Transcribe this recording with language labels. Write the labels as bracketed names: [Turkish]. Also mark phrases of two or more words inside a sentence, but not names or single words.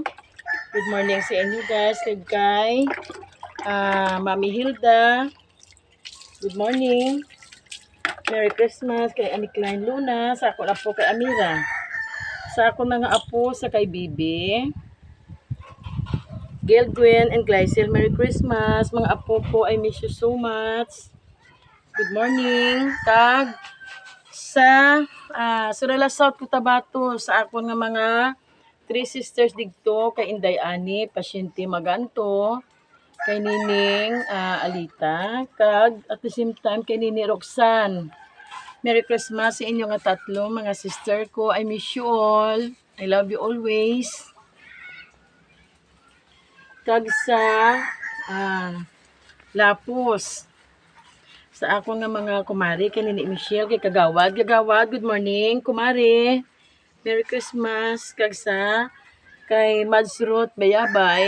[English] Good morning [Hiligaynon] sa inyo guys, kay Mami Hilda. [English] Good morning. Merry Christmas kay Ani Klein Luna. [Hiligaynon] Sa ako na po kay Amira. Sa ako mga apo sa kay Bibi. [English] Gail Gwen and Glycel. Merry Christmas. [Hiligaynon] Mga apo ko, [English] I miss you so much. Good morning. [Hiligaynon] Tag sa Surala South Cotabato. Sa ako nga mga 3 sisters digto kay Inday Ani, Pasyente Maganto, kay Nining Alita, kag [English] at the same time [Hiligaynon] kay Nini Roxanne. [English] Merry Christmas [Hiligaynon] sa inyo nga tatlo, mga sister ko. [English] I miss you all. I love you always. [Hiligaynon] Kag sa Lapos. Sa ako nga mga kumari, kay Nini Michelle, kay Kagawad. [English] Good morning, kumari. Merry Christmas. [Hiligaynon] Kag sa kay Mads Ruth Bayabay.